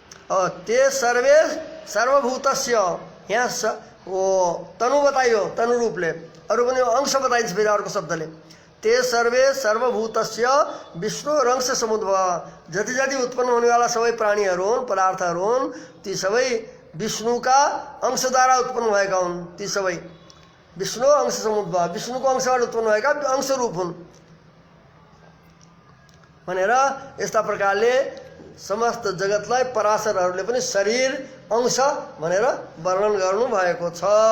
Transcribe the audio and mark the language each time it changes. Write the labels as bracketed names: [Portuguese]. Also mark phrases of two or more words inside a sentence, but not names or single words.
[Nepali] और [Sanskrit] ते सर्वे सर्वभूतस्य, [Nepali] यहाँ वो तनु बताइयो, तनु रूपले अरू पनि अंश बताइन्छ फेरि अर्को शब्दले। [Sanskrit] ते सर्वे सर्वभूतस्य विष्णु रंश समुद्भव, [Nepali] जति जति उत्पन्न हुनेवाला सबै प्राणीहरू हुन्, पदार्थहरू हुन्, ती सबै विष्णुका अंशद्वारा उत्पन्न भएका हुन्। ती सबै [Sanskrit] विष्णु अंश समुद्भव, [Nepali] विष्णुको अंशबाट उत्पन्न भएका अंशरूप हुन् भनेर यस्ता प्रकारले समस्त जगतलाई पराशरहरूले पनि शरीर अंश भनेर वर्णन गर्नु भएको छ।